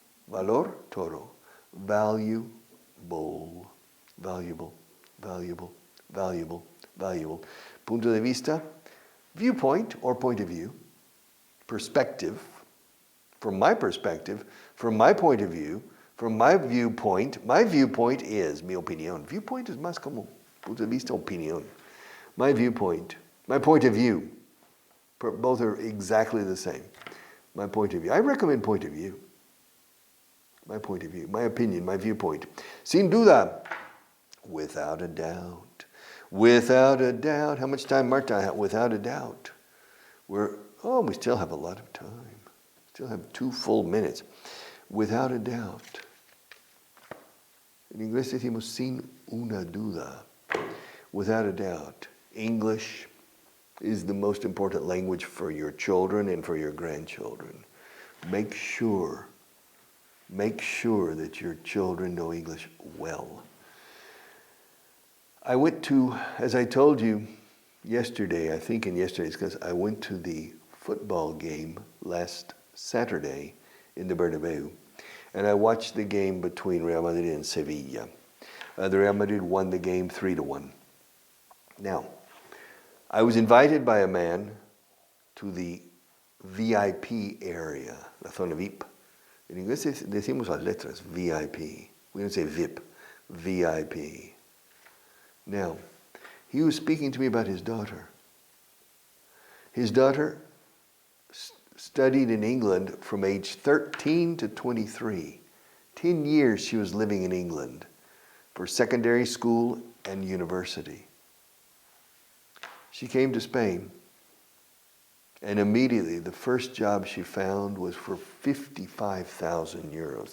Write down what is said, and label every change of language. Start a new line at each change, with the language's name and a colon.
English: Valor, toro. Valuable. Valuable, valuable, valuable, valuable.
Spanish: Punto de vista,
English: viewpoint or point of view. Perspective, from my perspective, from my point of view, from my viewpoint is
Spanish: mi opinión.
English: Viewpoint is
Spanish: más como punto de vista, opinión.
English: My viewpoint, my point of view. Both are exactly the same. My point of view. I recommend point of view. My point of view, my opinion, my viewpoint.
Spanish: Sin duda,
English: without a doubt. Without a doubt. How much time, Marta? Without a doubt. We still have a lot of time. Still have 2 full minutes. Without a doubt.
Spanish: En inglés decimos sin una duda.
English: Without a doubt. English is the most important language for your children and for your grandchildren. Make sure that your children know English well. I went to, as I told you yesterday, I think in yesterday's because I went to the football game last Saturday in the Bernabeu, and I watched the game between Real Madrid and Sevilla. The Real Madrid won the game 3-1. Now, I was invited by a man to the VIP area,
Spanish: la zona VIP. En inglés decimos las letras, VIP.
English: We don't say VIP, VIP. Now, he was speaking to me about his daughter. His daughter studied in England from age 13 to 23. 10 years she was living in England. for secondary school and university. She came to Spain, and immediately the first job she found was for 55,000 euros.